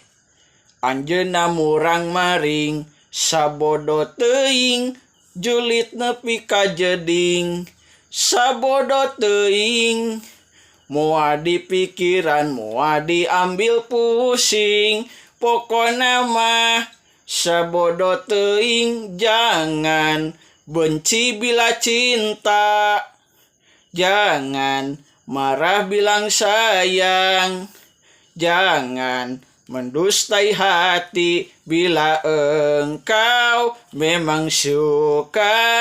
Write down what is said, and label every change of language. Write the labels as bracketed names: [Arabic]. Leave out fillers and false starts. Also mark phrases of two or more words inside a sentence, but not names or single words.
[Sundanese] Anjeunna murang maring sabodo teuing julit nepi ka jeding. Sabodo teuing moal dipikiran moal [Indonesian] diambil pusing. [Sundanese] Pokona mah sabodo teuing [Indonesian] jangan benci bila cinta. Jangan marah bilang sayang. Jangan mendustai hati bila engkau memang suka.